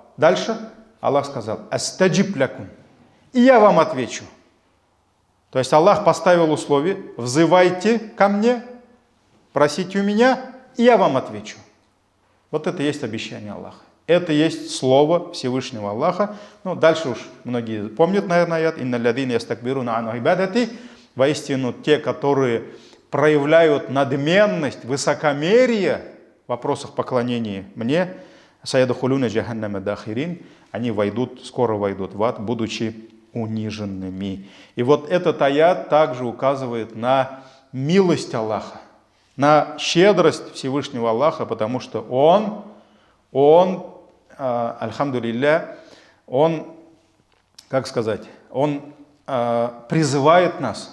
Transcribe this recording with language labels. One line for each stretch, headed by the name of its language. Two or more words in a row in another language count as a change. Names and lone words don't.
Russian: Дальше Аллах сказал:
Arabic: «أستجب لكم»,
Russian: и я вам отвечу. То есть Аллах поставил условие: взывайте ко мне, просите у меня, и я вам отвечу. Вот это и есть обещание Аллаха. Это есть слово Всевышнего Аллаха. Дальше уж многие помнят, наверное,
Arabic: аят: «إن الذين يستكبرون عن عبادتي».
Russian: Воистину, те, которые проявляют надменность, высокомерие в вопросах поклонения мне,
Arabic: سيدخلون جهنم داخرين,
Russian: они скоро войдут в ад, будучи униженными. И вот этот аят также указывает на милость Аллаха, на щедрость Всевышнего Аллаха, потому что Он, альхамдулилля, Он призывает нас.